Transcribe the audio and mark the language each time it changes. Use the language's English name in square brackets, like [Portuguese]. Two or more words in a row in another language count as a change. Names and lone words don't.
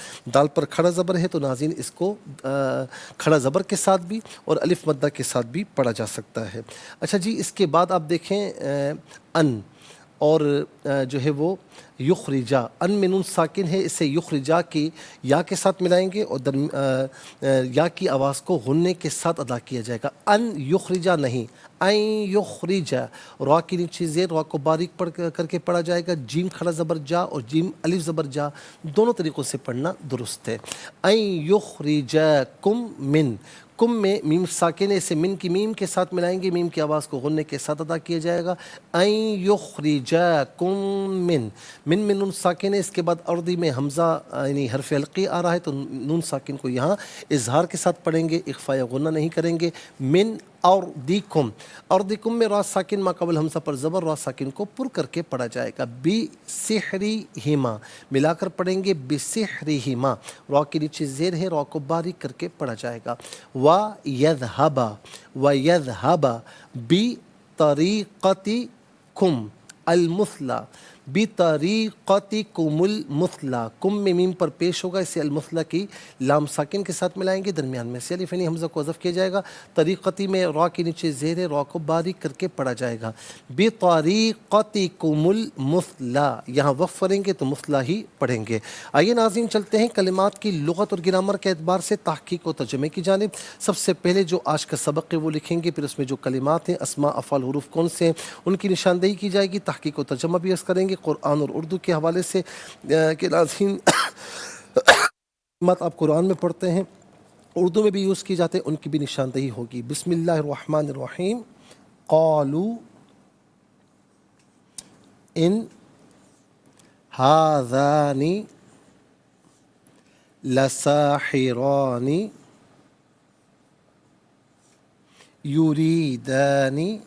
[Urdu] دال پر کھڑا زبر ہے تو ناظرین اس کو کھڑا زبر کے ساتھ بھی اور الف مدہ کے ساتھ بھی پڑھا جا سکتا ہے۔ اچھا جی، اس کے بعد آپ دیکھیں ان، اور جو ہے وہ یخرجا، ان میں نون ساکن ہے، اسے یخرجا کی یا کے ساتھ ملائیں گے اور یا کی آواز کو غنے کے ساتھ ادا کیا جائے گا۔ [Arabic] ان یخرجا [Urdu] نہیں، [Arabic] این یخرجا، [Urdu] را کی نیچے زیر، را کو باریک پڑھ کر کے پڑھا جائے گا۔ جیم کھڑا زبر جا اور جیم الف زبر جا، دونوں طریقوں سے پڑھنا درست ہے۔ [Arabic] این یخرجاکم من، [Urdu] کم میں میم ساکن ہے، اسے من کی میم کے ساتھ ملائیں گے، میم کی آواز کو غنے کے ساتھ ادا کیا جائے گا۔ [Arabic] این یخرجاکم من، [Urdu] من میں نون ساکن ہے، اس کے بعد اردی میں حمزہ یعنی حرف حلقی آ رہا ہے تو نون ساکن کو یہاں اظہار کے ساتھ پڑھیں گے، اخفا یا غنہ نہیں کریں گے۔ [Arabic] من اردیکم، [Urdu] اردیکم میں را ساکن ما قبل حمزہ پر زبر، را ساکن کو پر کر کے پڑھا جائے گا۔ بسحرہما، ملا کر پڑھیں گے، بسحرہما، را کے نیچے زیر ہے، را کو باریک کر کے پڑھا جائے گا۔ [Arabic] وَيَذْهَبَ، وَيَذْهَبَ بِطَرِيقَتِكُمْ الْمُثْلَى، بِطَرِيقَتِكُمُ الْمُثْلَى، [Urdu] کم میں میم پر پیش ہوگا، اسے المثلا کی لام ساکن کے ساتھ ملائیں گے، درمیان میں سے الف یعنی حمزہ کو حذف کیا جائے گا۔ طریقتی میں را کے نیچے زیر ہے، را کو باریک کر کے پڑھا جائے گا۔ [Arabic] بِطَرِيقَتِكُمُ الْمُثْلَى، [Urdu] یہاں وقف کریں گے تو مثلا ہی پڑھیں گے۔ آئیے ناظرین چلتے ہیں کلمات کی لغت اور گرامر کے اعتبار سے تحقیق و ترجمے کی جانب۔ سب سے پہلے جو آج کا سبق ہے وہ لکھیں گے، پھر اس میں جو کلمات ہیں، اسماء، افعال، حروف کون سے ہیں ان کی نشاندہی کی جائے گی، تحقیق و ترجمہ بھی عرض کریں گے، قرآن اور اردو کے حوالے سے کہ ناظرین آپ قرآن میں پڑھتے ہیں، اردو میں بھی یوز کی جاتے ہیں، ان کی بھی نشاندہی ہوگی۔ [Arabic] بسم اللہ الرحمن الرحیم۔ قالوا ان هذان لساحران يريدان